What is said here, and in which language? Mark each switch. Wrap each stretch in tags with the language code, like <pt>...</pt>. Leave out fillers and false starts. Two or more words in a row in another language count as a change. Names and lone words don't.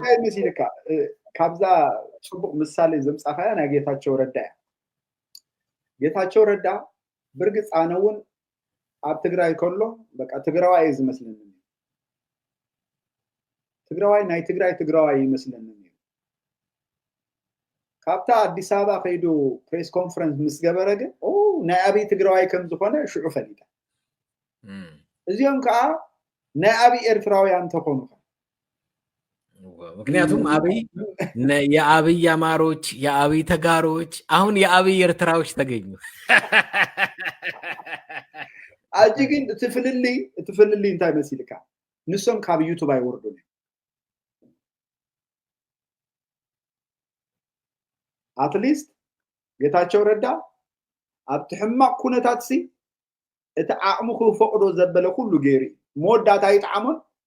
<ti>መሲልካ ካብዛ ጽቡቅ ምሳሌ ዘምጻፋያ ናይ ጌታቸው ረዳ ጌታቸው ረዳ ብርግጽ አነውን ኣብ ትግራይ ከሎ በቃ ትግራዋይ ዝመስለኒ ትግራዋይ ናይ ትግራዋይ ይመስለኒ ካብታ አዲስ አበባ ከይዱ</ti> <en>press conference</en> <ti>ምስ ገበረ ግን ናይ አብይ ትግራዋይ ከም ዝኾነ ሽዑ ፈሊጣ እዚኦም ከዓ ናይ አብይ ኤርትራውያን ተኾኑ</ti> <am>ምክንያቱም አብይ የአብይ አማሮች የአብይ ተጋሮች አሁን የአብይ ኤርትራዎች ተገኙ</am> <ti>አጂ ግን ትፍልልኝ እንታይ መሲልካ ንሶም ካብ ዩቱብ አይወርዱ አትሊስት ጌታቸው ረዳ ኣብ ትሕማቅ ኩነታት ሲ እቲ ዓቕሙ ክፈቅዶ ዘበለ ኩሉ ገይሩ መወዳእታ ይጣዕሞን</ti>